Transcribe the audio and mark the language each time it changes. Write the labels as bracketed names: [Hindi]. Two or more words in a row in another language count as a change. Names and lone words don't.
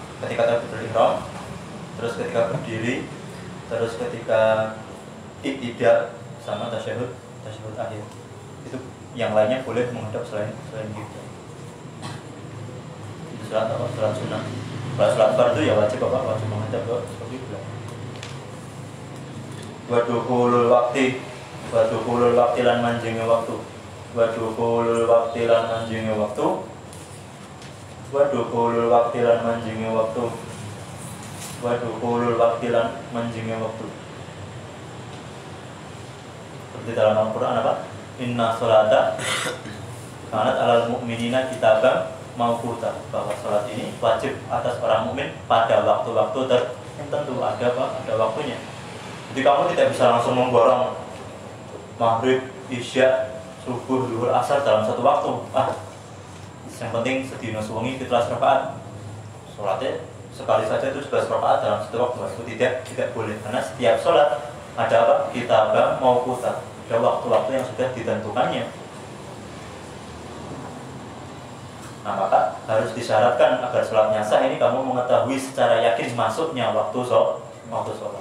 [Indonesian] ketika takbiratul ihram, terus ketika berdiri, terus ketika iktidal sama tasyahud akhir. Itu yang lainnya boleh menghadap selain kiblat. Itu salat apa? Salat sunnah. Kalau salat fardu ya wajib menghadap ke kiblat. [Arabic] ودخول الوقت [Javanese] lan manjinge waktu. [Arabic] ودخول الوقت [Javanese] lan manjinge waktu. [Arabic] ودخول الوقت [Javanese] lan manjinge waktu. [Arabic] ودخول الوقت [Javanese] lan manjinge waktu. [Indonesian] Seperti dalam Al-Quran apa? [Arabic] إن الصلاة كانت على المؤمنين كتابا موقوتا, [Indonesian] bahwa sholat ini wajib atas orang mukmin pada waktu-waktu tertentu, ada waktunya. Jadi kamu tidak bisa langsung memborong maghrib, isya, subuh, zuhur, asar dalam satu waktu. Yang penting [Javanese] sedina suwengi [Indonesian] 17 rakaat. Sholatnya sekali saja itu 11 rakaat dalam satu waktu. Itu tidak boleh, karena setiap sholat ada apa? [Arabic] كتابا موقوتا, [Indonesian] ada waktu-waktu yang sudah ditentukannya. Nah, maka harus disyaratkan agar sholatnya sah ini kamu mengetahui secara yakin masuknya waktu sholat.